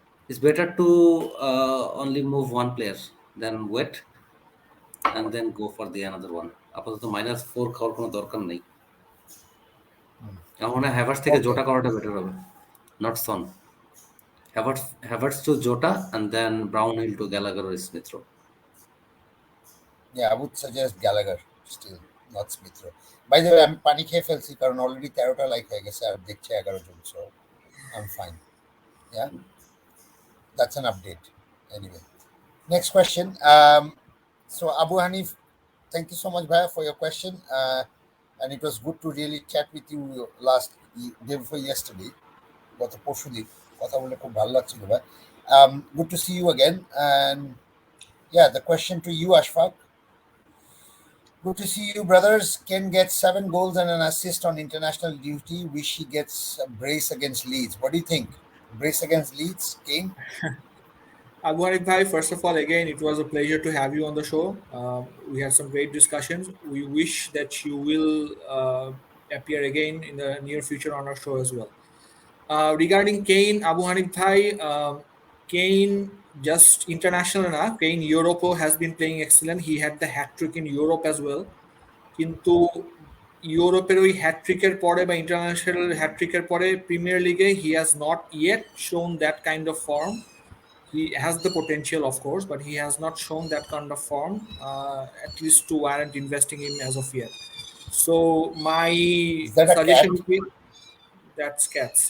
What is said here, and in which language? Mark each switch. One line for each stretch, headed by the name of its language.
English: it's better to only move one player than wait and then go for the another one.
Bangla: আপাতত -4 খাওয়ার কোনো দরকার নেই। আমার মনে হয় হ্যাভার্টস থেকে জোটা করাটা বেটার হবে,
English: Not Son. Havertz to Jota and then Brownhill to Gallagher or Smith Rowe. Yeah, I would suggest Gallagher still, not Smith Rowe. By the way,
Bangla: আমি পানি খেয়ে ফেলছি কারণ অলরেডি 13টা লাইক হয়ে গেছে আর দেখছে 11 জন,
English: so I'm fine. Yeah, that's an update. Anyway, next question. So Abu Hanif, thank you so much, Bhaiya, for your question. And it was good to really chat with you last day before yesterday.
Bangla: গত পরশুদিন কথা বলে খুব ভালো লাগছিল ভাই।
English: Good to see you again. And yeah, the question to you, Ashfaq. Good to see you, brothers. Ken gets 7 goals and an assist on international duty. Wish he gets a brace against Leeds. What do you think? Brace against Leeds, Kane? Abu Hanif bhai, first of all, again, it was a pleasure to have you on the show. We had some great discussions. We wish that you will appear again in the near future on our show as well. Regarding Kane, Abu Hanif bhai, Kane just international na. Kane Europe has been playing excellent. He had the hat trick in Europe as well.
Bangla: কিন্তু ইউরোপের ওই হ্যাট্রিকের পরে বা international হ্যাট্রিকের পরে premier লিগে
English: He has not yet shown that kind of form. He has the potential, of course, but he has not shown that kind of form, at least to warrant investing in as of yet. So my suggestion would be, that's cats.